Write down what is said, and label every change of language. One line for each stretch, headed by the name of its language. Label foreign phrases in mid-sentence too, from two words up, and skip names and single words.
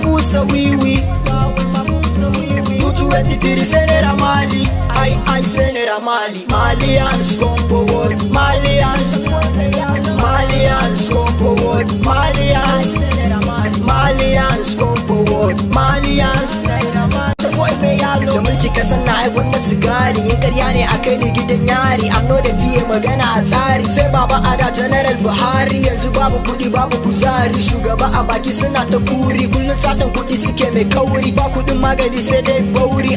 English: busa wiwi. 223 Senera Mali, I Senera Mali. Malians come forward, Malians. Malians come forward, Malians. Malians come forward, Malians.
Hausa: Da mulki kasan na aiwon na sigari, yin karya ne a kai ni gidan yari. Amno da fiye magana a tsari, sai baba ada General Buhari. Yanzu babu kudi babu kuzari, shugaba a baki suna ta kuri. Kullum satan kudi suke mai kauri, ba kudin magani sai dai bauri.